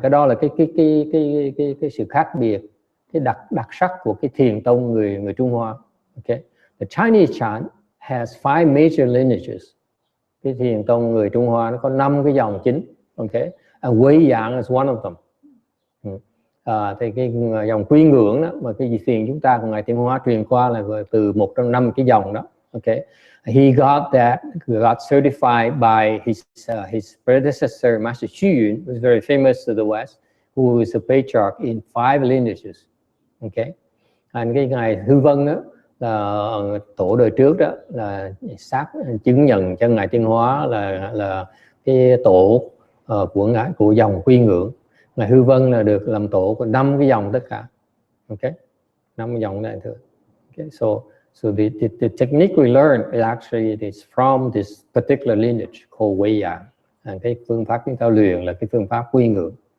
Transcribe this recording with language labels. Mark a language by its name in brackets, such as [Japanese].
[Vietnamese] Cái đó là cái sự khác biệt, cái đặc sắc của cái thiền tông người Trung Hoa. [English] Okay, the Chinese Chan has 5 major lineages. [Vietnamese] Cái thiền tông người Trung Hoa nó có 5 cái dòng chính. [English] Okay, and Weiyang is one of them. [Vietnamese] Thì cái dòng quy ngưỡng đó mà cái thiền chúng ta của ngài Thiện Hóa truyền qua là từ một trong 5 cái dòng đó. [English] Okay, he got certified by his predecessor, Master Xu Yun, who was very famous to the West, who is a patriarch in 5 lineages. Okay, [Vietnamese] Anh cái ngài Hư Vân đó là tổ đời trước đó là xác chứng nhận cho ngài Tiến Hóa là cái tổ của dòng Quy Ngưỡng. Ngài Hư Vân là được làm tổ của 5 cái dòng tất cả. Okay, 5 cái dòng đại thừa. [English] Okay, so the technique we learn is actually is from this particular lineage called Weya. [Vietnamese] Cái phương pháp chúng ta luyện là cái phương pháp Quy Ngưỡng.